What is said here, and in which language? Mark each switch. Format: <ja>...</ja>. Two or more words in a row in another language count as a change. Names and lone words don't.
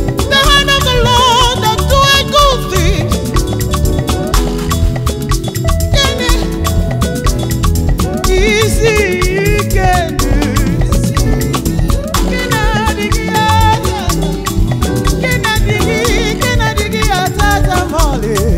<en>The hand of the Lord that do a good thing.</en> <ig>Gịnị? Isi ike ndụ. Gịnị adịghị ya? Gịnị adịghị? Gịnị adịghị ya tata ma ọlị?</ig>